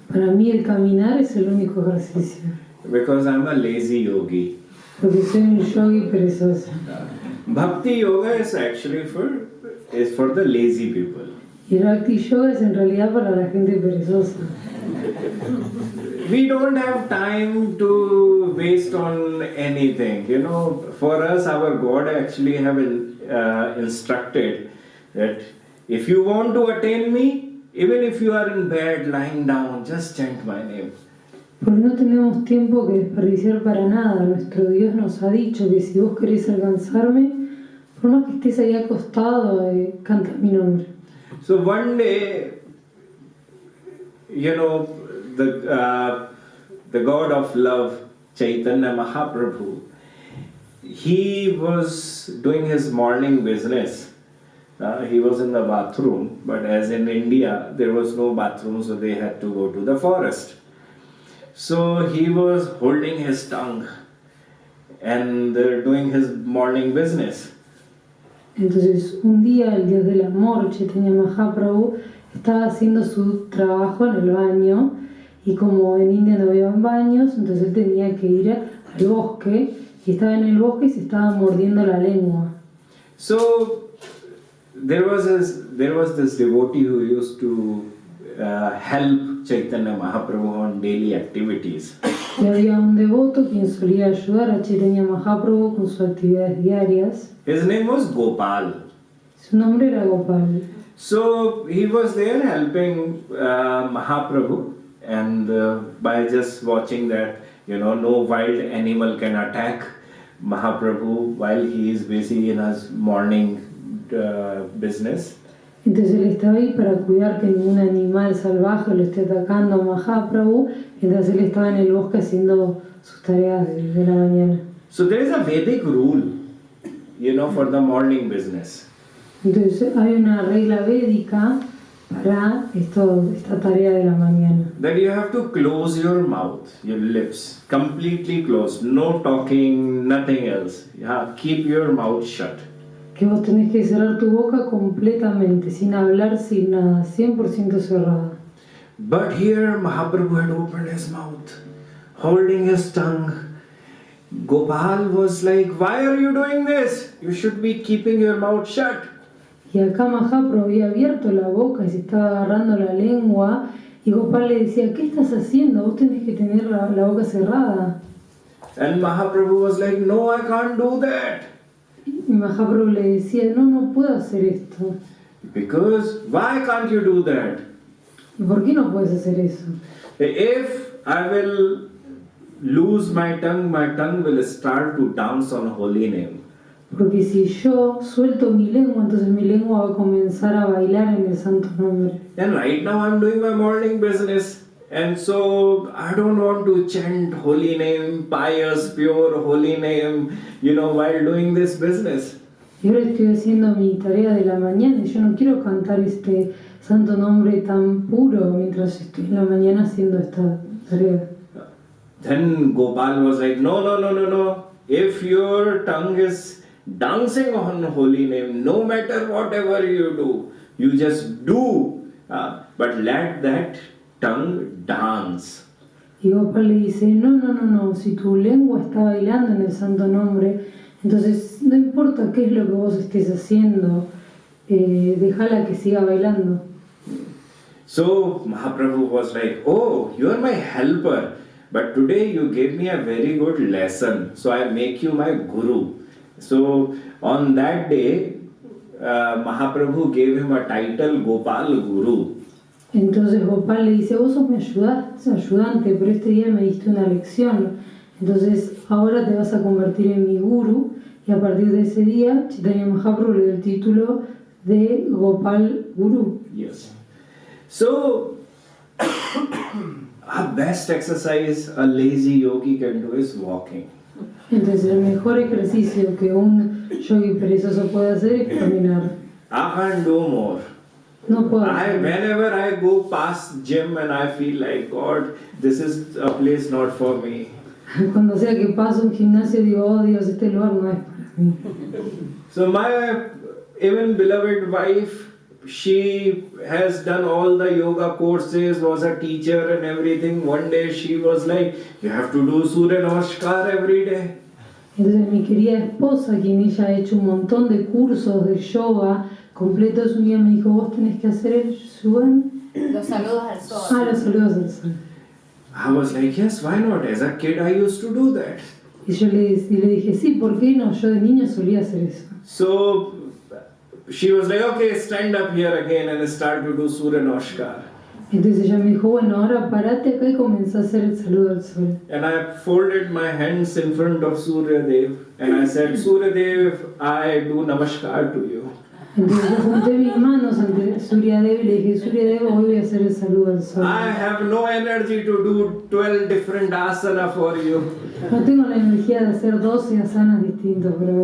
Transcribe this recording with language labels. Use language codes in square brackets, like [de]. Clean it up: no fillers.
[es] Para mí el caminar es el único ejercicio. [en] Because I'm a lazy yogi. [es] Porque soy un yogi perezoso. [en] Bhakti yoga is actually for the lazy people. [es] Y el Bhakti yoga es en realidad para la gente perezosa. [en] We don't have time to waste on anything. You know, for us, our God actually have instructed that if you want to attain me, even if you are in bed, lying down, just chant my name. [es] Porque no tenemos tiempo que desperdiciar para nada. Nuestro Dios nos ha dicho que si vos querés alcanzarme, por más que estés ahí acostado, canta mi nombre. [en] So one day, you know, the God of love, Chaitanya Mahaprabhu, he was doing his morning business. He was in the bathroom, but as in India, there was no bathroom, so they had to go to the forest. So he was holding his tongue and doing his morning business. [es] Entonces, un día el Dios del amor, Chaitanya Mahaprabhu, estaba haciendo su trabajo en el baño y como en India no había baños, entonces él tenía que ir al bosque y estaba en el bosque y se estaba mordiendo la lengua. [en] So there was this devotee who used to help Chaitanya Mahaprabhu on daily activities. [es] Y había un devoto quien solía ayudar a Chaitanya Mahaprabhu con sus actividades diarias. [en] His name was Gopal. [es] Su nombre era Gopal. [en] So he was there helping Mahaprabhu, and by just watching that, you know, no wild animal can attack Mahaprabhu while he is busy in his morning business. [es] Entonces él estaba ahí para cuidar que ningún animal salvaje lo esté atacando a Mahaprabhu, mientras él estaba en el bosque haciendo sus tareas de la mañana. [en] So there is a Vedic rule, you know, for the morning business. [es] Entonces hay una regla védica para esta tarea de la mañana. [en] That you have to close your mouth, your lips, completely closed, no talking, nothing else. Yeah, keep your mouth shut. [es] Que vos tenés que cerrar tu boca completamente, sin hablar, sin nada, 100% cerrada. [en] But here Mahaprabhu had opened his mouth, holding his tongue. Gopal was like, why are you doing this? You should be keeping your mouth shut. [es] Y acá Mahaprabhu había abierto la boca y se estaba agarrando la lengua y Gopal le decía, ¿qué estás haciendo? Vos tenés que tener la boca cerrada. [en] And Mahaprabhu was like, no, I can't do that. [es] Y Mahaprabhu le decía, no puedo hacer esto. [en] Because, why can't you do that? [es] ¿Y por qué no puedes hacer eso? [en] If I will lose my tongue will start to dance on holy name. [es] Porque si yo suelto mi lengua, entonces mi lengua va a comenzar a bailar en el santo nombre. [en] And right now I'm doing my morning business. And so I don't want to chant holy name, pious, pure holy name, while doing this business. [es] Y ahora estoy haciendo mi tarea de la mañana y yo no quiero cantar este santo nombre tan puro mientras estoy en la mañana haciendo esta tarea. [en] Then Gopal was like, no. If your tongue is dancing on holy name, no matter whatever you do, you just do. But let that tongue dance. [es] Y Gopal le dice, no, si tu lengua está bailando en el santo nombre, entonces no importa qué es lo que vos estés haciendo, déjala que siga bailando. [en] So Mahaprabhu was like, oh, you are my helper, but today you gave me a very good lesson, so I make you my guru. So on that day, Mahaprabhu gave him a title, Gopal Guru. [es] Entonces Gopal le dice, vos sos mi ayudante, pero este día me diste una lección. Entonces ahora te vas a convertir en mi guru. Y a partir de ese día, Chaitanya Mahaprabhu le dio el título de Gopal Guru. [en] Yes. So, a best exercise a lazy yogi can do is walking. [es] Entonces el mejor ejercicio que un yogi perezoso puede hacer es caminar. [en] I can't do more. [es] No puedo. [en] Whenever I go past gym and I feel like, God, this is a place not for me. [es] Cuando sea que paso un gimnasio digo, oh Dios, este lugar no es para mí. [en] So my even beloved wife, she has done all the yoga courses, was a teacher and everything. One day she was like, you have to do Surya Namaskar every day. [es] Entonces mi querida esposa, quien ella ha hecho un montón de cursos de yoga completos, un día me dijo, vos tenés que hacer el Los saludos al sol. los saludos al sol. [en] I was like, yes, why not? As a kid, I used to do that. [es] Y yo le dije, sí, ¿por qué no? Yo de niño solía hacer eso. [en] So she was like, okay, stand up here again and start to do Surya Namaskar. [es] Entonces ella me dijo, bueno, ahora parate acá y comenzá a hacer el saludo al sol. [en] And I folded my hands in front of Surya Dev and I said, Surya Dev, I do Namaskar to you. [es] Entonces yo junté mis manos ante Surya Dev y le dije, Surya Dev, hoy voy a hacer el saludo al sol. [en] I have no energy to do 12 different asana for you. [es] No tengo la energía de hacer 12 asanas distintos, pero